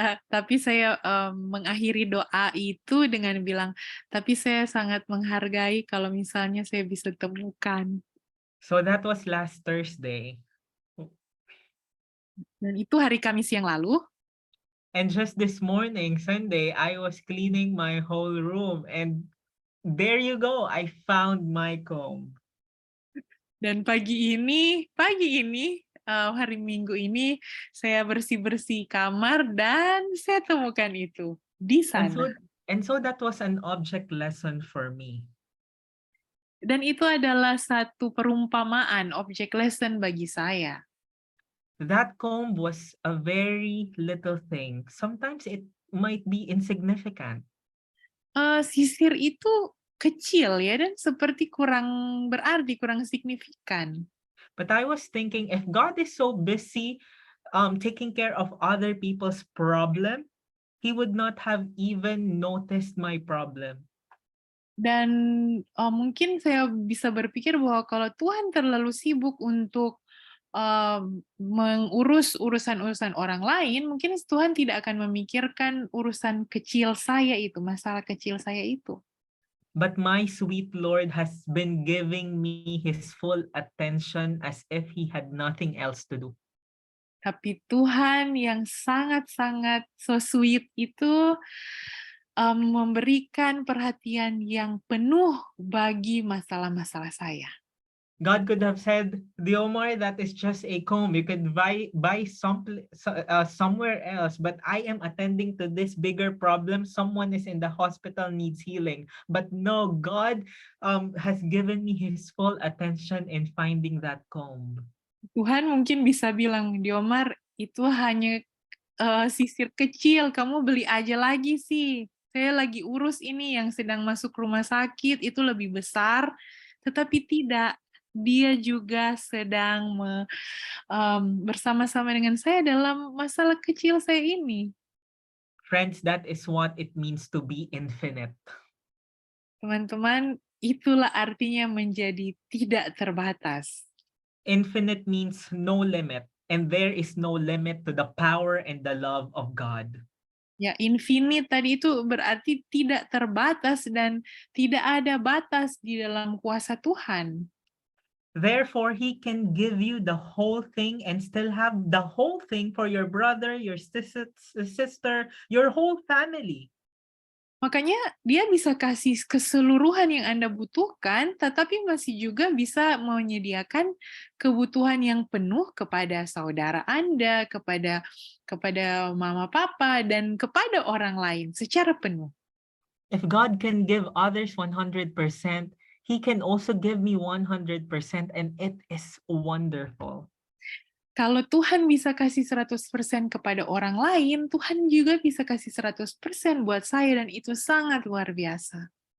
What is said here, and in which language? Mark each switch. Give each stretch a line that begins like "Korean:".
Indonesian: Tapi saya mengakhiri doa itu dengan bilang, tapi saya sangat menghargai kalau misalnya saya bisa temukan.
English: So that was last Thursday.
Indonesian: Dan itu hari Kamis yang lalu.
English: And just this morning, Sunday, I was cleaning my whole room and there you go, I found my comb.
Indonesian: Dan pagi ini, hari Minggu ini, saya bersih-bersih kamar dan saya temukan itu di sana.
English: And so that was an object lesson for me.
Indonesian: Dan itu adalah satu perumpamaan,
English: object lesson
Indonesian: bagi saya.
English: That comb was a very little thing. Sometimes it might be insignificant.
Indonesian: Sisir itu kecil ya dan seperti kurang berarti, kurang signifikan.
English: But I was thinking, if God is so busy taking care of other people's problem, He would not have even noticed my problem.
Indonesian: Dan mungkin saya bisa berpikir bahwa kalau Tuhan terlalu sibuk untuk mengurus urusan-urusan orang lain, mungkin Tuhan tidak akan memikirkan urusan kecil saya itu, masalah kecil saya itu.
English: But my sweet Lord has been giving me His full attention as if He had nothing else to do.
Indonesian: Tapi Tuhan yang sangat-sangat
English: so sweet
Indonesian: itu memberikan perhatian yang penuh bagi masalah-masalah saya.
English: God could have said, Diomar, that is just a comb. You could buy somewhere else. But I am attending to this bigger problem. Someone is in the hospital, needs healing. But no, God has given me His full attention in finding that comb.
Indonesian: Tuhan mungkin bisa bilang, Diomar, itu hanya sisir kecil, kamu beli aja lagi sih. Saya lagi urus ini yang sedang masuk rumah sakit, itu lebih besar. Tetapi tidak, dia juga sedang bersama-sama dengan saya dalam masalah kecil saya ini.
English: Friends, that is what it means to be infinite.
Indonesian: Teman-teman, itulah artinya menjadi tidak terbatas.
English: Infinite means no limit, and there is no limit to the power and the love of God.
Indonesian: Ya, infinite tadi itu berarti tidak terbatas dan tidak ada batas di dalam kuasa Tuhan.
English: Therefore, He can give you the whole thing and still have the whole thing for your brother, your sister, your whole family.
Indonesian: Makanya dia bisa kasih keseluruhan yang Anda butuhkan, tetapi masih juga bisa menyediakan kebutuhan yang penuh kepada saudara Anda, kepada mama papa, dan kepada orang lain secara penuh.
English: If God can give others 100%, He can also give me 100%, and it is wonderful.
Indonesian: Kalau Tuhan bisa kasih 100% kepada orang lain, Tuhan juga bisa kasih 100% buat saya, dan itu sangat luar biasa.